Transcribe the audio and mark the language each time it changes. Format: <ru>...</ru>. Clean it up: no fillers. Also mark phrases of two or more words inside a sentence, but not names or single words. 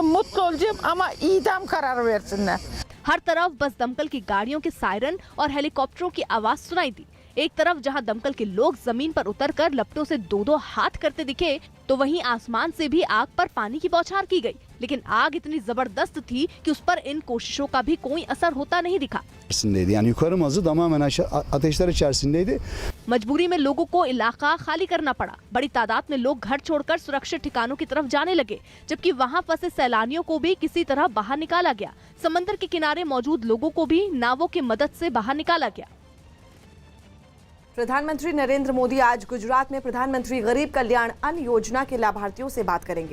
<hi>हर तरफ बस दमकल की गाड़ियों के सायरन और हेलीकॉप्टरों की आवाज सुनाई दी। एक तरफ जहां दमकल के लोग जमीन पर उतरकर लपटों से दो हाथ करते दिखे, तो वहीं आसमान से भी आग पर पानी की बौछार की गई। लेकिन आग इतनी जबरदस्त थी कि उस पर इन कोशिशों का भी कोई असर होता नहीं दिखा।</hi> <tr>Yani yukarı mazı tamamen ateşler içerisindeydi.</tr> <hi>मजबूरी में लोगों को इलाका खाली करना पड़ा। बड़ी तादाद में लोग घर छोड़कर सुरक्षित ठिकानों की तरफ जाने लगे, जबकि वहां फंसे सैलानियों को भी किसी तरह बाहर निकाला गया। समंदर के किनारे मौजूद लोगों को भी नावों की मदद से बाहर निकाला गया। प्रधानमंत्री नरेंद्र मोदी आज गुजरात में प्रधानमंत्री गरीब कल्याण अन्न योजना के लाभार्थियों से बात करेंगे।</hi>